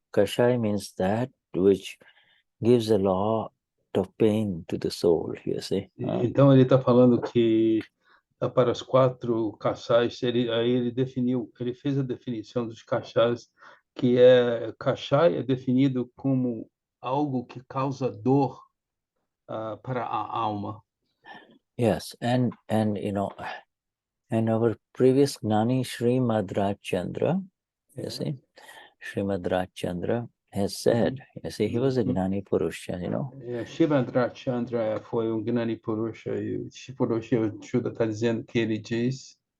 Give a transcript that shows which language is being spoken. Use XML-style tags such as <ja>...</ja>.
<en>Kashai means that which gives a lot of pain to the soul, you see.</en> <pt>Então ele está falando que para os quatro cachais, ele fez a definição dos cachais, que cachai é definido como algo que causa dor para a alma.</pt> <en>Yes, and you know, and our previous Gnani Srimad Rajchandra, you see, Srimad Rajchandra has said, you see, he was a Gnani Purush, you know.</en> <pt>Srimad Rajchandra foi Gnani Purusha, e o Shuddha está dizendo que ele diz.</pt>